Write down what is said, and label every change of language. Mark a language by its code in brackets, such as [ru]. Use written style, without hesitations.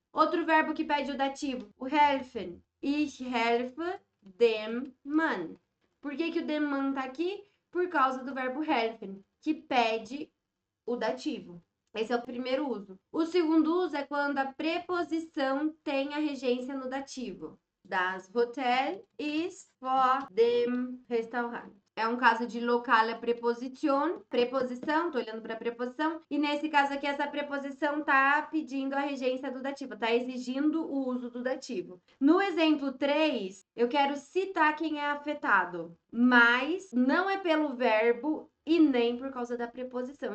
[pt] Outro verbo que pede o dativo, o helfen. [de] Ich helfe dem Mann. [pt] Por que o dem Mann tá aqui? Por causa do verbo helfen, que pede o dativo. Esse é o primeiro uso. O segundo uso é quando a preposição tem a regência no dativo. [de] Das Hotel ist vor dem Restaurant. [pt] É um caso de locale preposition, preposição, tô olhando para a preposição, e nesse caso aqui essa preposição tá pedindo a regência do dativo, tá exigindo o uso do dativo. No exemplo 3, eu quero citar quem é afetado, mas não é pelo verbo e nem por causa da preposição.